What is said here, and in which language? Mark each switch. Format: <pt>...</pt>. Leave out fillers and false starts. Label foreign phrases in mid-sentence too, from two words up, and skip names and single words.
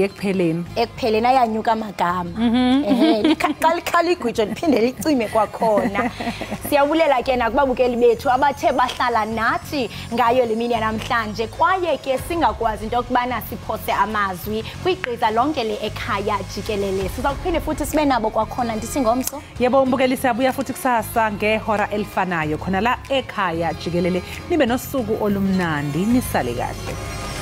<xh>ekupheleni ayanyuka amagama likhali igwitsho liphinde licime kwakhona siyabulela ke nakubabukeli bethu abathe bahlala nathi ngayo lemini yanamhlanje kwaye ke singakwazi into yokubana siphose amazwi kwigqiza lonke le Ekhaya Jikelele sizakuphinde futhi sibe nabo kwakhona ndithi ngomso</xh> <zu>yebo Mbukeli siyabuya futhi kusasa ngehora elifanayo khona la Ekhaya Jikelele nibe nosuku olumnandi nisale kahle</zu>